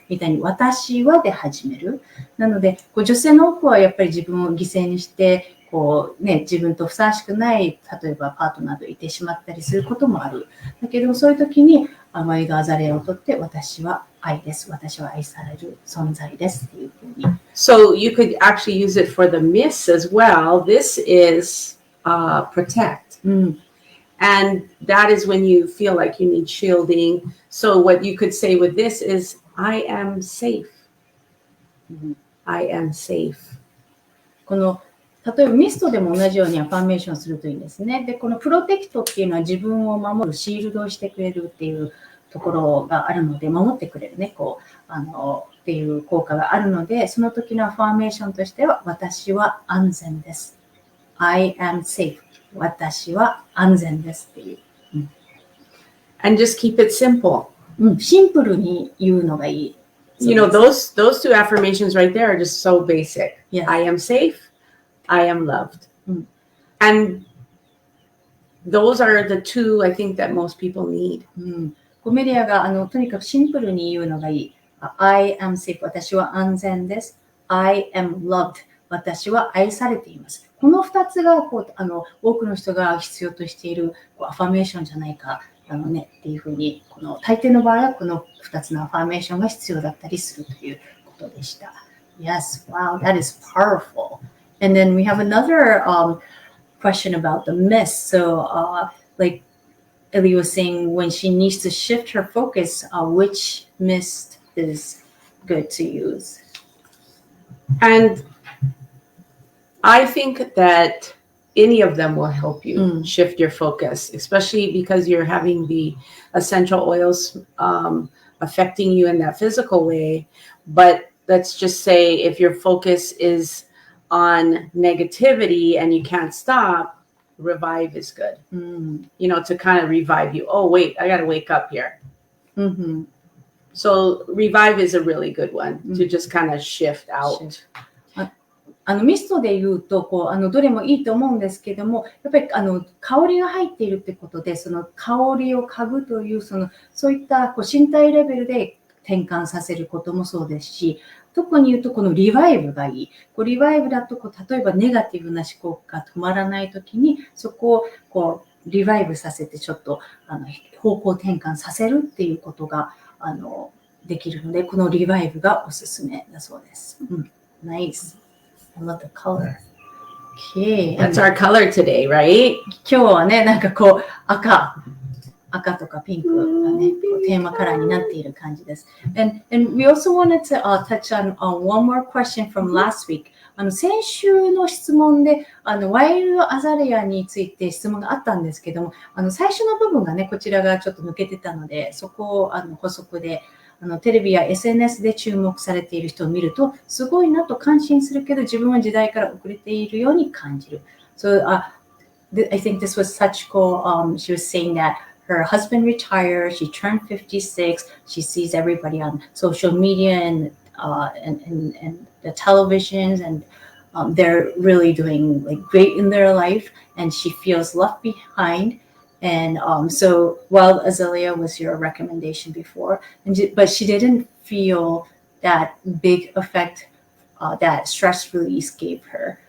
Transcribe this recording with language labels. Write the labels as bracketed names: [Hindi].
[Japanese] みたいに、私はで始める。なので、女性の多くはやっぱり自分を犠牲にして、自分とふさわしくない、例えばパートナーといてしまったりすることもある。だけど、そういう時に、ワイルドアザレアを取って、私は愛です。私は愛される存在ですっていうふうに。 [English] So you could actually use it for the miss as well. This is protect. And that is when you feel like you need shielding. So what you could say with this is, I am safe. I am safe. [Japanese] 例えばミストでも同じようにアファーメーションするといいんですね。で、このプロテクトっていうのは自分を守る、シールドをしてくれるっていうところがあるので、守ってくれるね、っていう効果があるので、その時のアファーメーションとしては、私は安全です。 [English] I am safe. [Japanese] 私は安全ですっていう。 [English] And just keep it simple. [Japanese] シンプルに言うのがいい。 [English] those two affirmations right there are just so basic. Yes. I am safe.I am loved. And those are the two I think that most people need. [Japanese] メディアがとにかくシンプルに言うのがいい。 [English] I am safe. [Japanese] 私は安全です。 [English] I am loved. [Japanese] 私は愛されています。この2つが多くの人が必要としているアファメーションじゃないかっていうふうに、大抵の場合はこの2つのアファメーションが必要だったりするということでした。 [English] Yes, wow, that is powerful.And then we have another question about the mist. So, Ellie was saying when she needs to shift her focus, which mist is good to use. And I think that any of them will help you shift your focus, especially because you're having the essential oils affecting you in that physical way. But let's just say if your focus is on negativity and you can't stop, Revive is good. To kind of revive you. Oh, wait, I got to wake up here. So Revive is a really good one to just kind of shift out. [Japanese] ミストで言うとどれもいいと思うんですけども、やっぱり香りが入っているってことで、その香りを嗅ぐというそういった身体レベルで転換させることもそうですし、特に言うとこのリバイブがいい。リバイブだと例えばネガティブな思考が止まらないときに、そこをリバイブさせてちょっと方向転換させるっていうことができるので、このリバイブがおすすめだそうです。 [English] Nice. I love the color. Okay. That's our color today, right? [Japanese] 今日はね、なんか赤とかピンクがね、テーマカラーになっている感じです。 [English] And we also wanted to touch on one more question from last week. [Japanese] 先週の質問でワイルドアザレアについて質問があったんですけども、最初の部分がね、こちらがちょっと抜けてたので、そこを補足でテレビや SNS で注目されている人を見ると、すごいなと感心するけど、自分は時代から遅れているように感じる。 [English] So, I think this was such cool. She was saying that her husband retired, she turned 56, she sees everybody on social media and the televisions, and they're really doing great in their life, and she feels left behind.And so Wild Azalea was your recommendation before, but she didn't feel that big effect that stress release gave her.